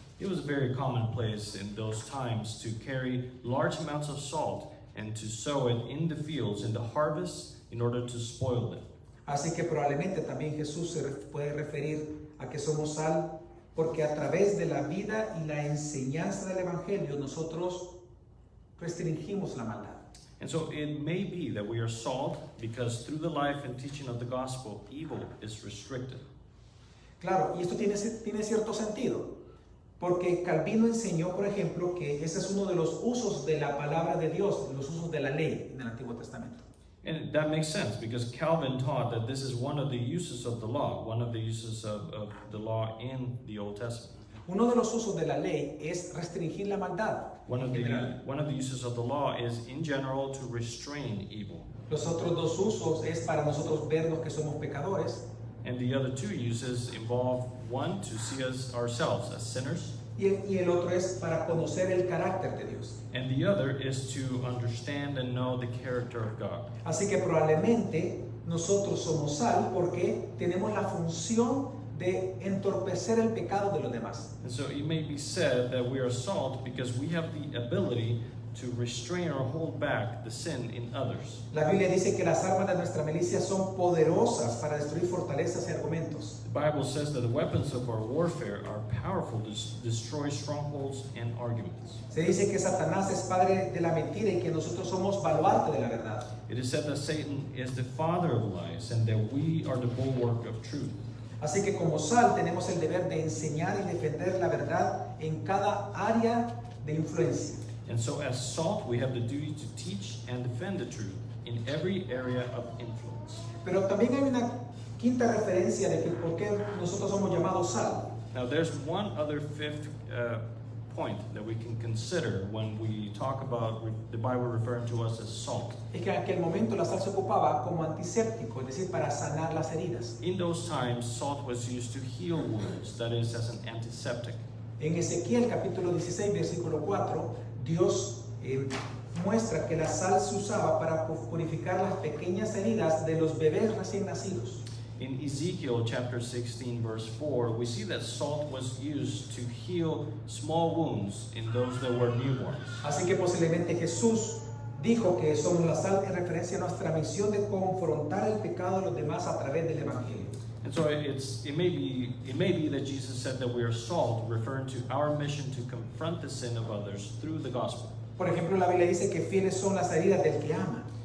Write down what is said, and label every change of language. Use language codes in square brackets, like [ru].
[en] It was very commonplace in those times to carry large amounts of salt and to sow it in the fields in the harvest in order to spoil it. [es] Así que probablemente también Jesús se puede referir a que somos sal porque a través de la vida y la enseñanza del Evangelio nosotros restringimos la maldad. [en] And so it may be that we are salt because through the life and teaching of the gospel, evil is restricted. [es] Claro, y esto tiene cierto sentido, porque Calvino enseñó, por ejemplo, que ese es uno de los usos de la palabra de Dios, de los usos de la ley en el Antiguo Testamento. [en] And that makes sense because Calvin taught that this is one of the uses of the law, one of the uses of the law in the Old Testament. [es] Uno de los usos de la ley es restringir la maldad. [en] One of the uses of the law is in general to restrain evil. [es] Los otros dos usos es para nosotros vernos que somos pecadores. [en] And the other two uses involve one, to see us ourselves as sinners. [es] Y el otro es para conocer el carácter de Dios. [en] And the other is to understand and know the character of God. [es] Así que probablemente nosotros somos sal porque tenemos la función de entorpecer el pecado de los demás. [en] And so it may be said that we are salt because we have the ability to restrain or hold back the sin in others. [es] La Biblia dice que las armas de nuestra milicia son poderosas para destruir fortalezas y argumentos. [en] The Bible says that the weapons of our warfare are powerful to destroy strongholds and arguments. [es] Se dice que Satanás es padre de la mentira y que nosotros somos baluarte de la verdad. [en] It is said that Satan is the father of lies and that we are the bulwark of truth. [es] Así que como sal tenemos el deber de enseñar y defender la verdad en cada área de influencia. [en] And so as salt, we have the duty to teach and defend the truth in every area of influence. [es] Pero también hay una quinta referencia de que por qué nosotros somos llamados sal. [en] Now there's one other fifth point that we can consider when we talk about the Bible referring to us as salt. [es] Es que en aquel momento la sal se ocupaba como antiséptico, es decir, para sanar las heridas. [en] In those times, salt was used to heal wounds, that is, as an antiseptic. [es] En Ezequiel capítulo 16, versículo 4, Dios muestra que la sal se usaba para purificar las pequeñas heridas de los bebés recién nacidos. [en] In Ezekiel chapter 16 verse 4, we see that salt was used to heal small wounds in those that were newborns. [es] Así que posiblemente Jesús dijo que somos la sal en referencia a nuestra misión de confrontar el pecado de los demás a través del Evangelio. [en] And so it may be that Jesus said that we are salt, referring to our mission to confront the sin of others through the gospel. [es] Por ejemplo, la Biblia dice que fieles son las heridas del que ama.